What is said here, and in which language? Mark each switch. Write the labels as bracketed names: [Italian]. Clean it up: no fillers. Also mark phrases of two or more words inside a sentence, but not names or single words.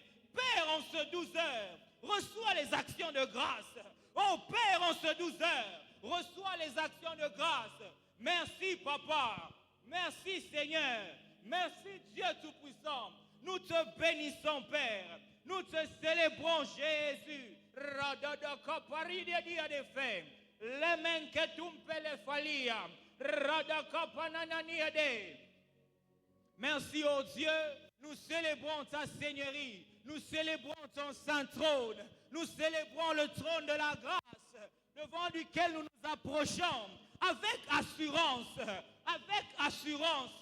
[French] Père, en ce 12 heures, reçois les actions de grâce. Oh Père, en ce 12 heures, reçois les actions de grâce. Merci Papa. Merci Seigneur. Merci Dieu Tout-Puissant. Nous te bénissons Père. Nous te célébrons Jésus. Radadaka paridia dia de fe. Lemen que tumpele falia. Radaka pananania de. Merci oh Dieu. Nous célébrons ta Seigneurie. Nous célébrons ton saint trône. Nous célébrons le trône de la grâce devant duquel nous nous approchons avec assurance. Avec assurance.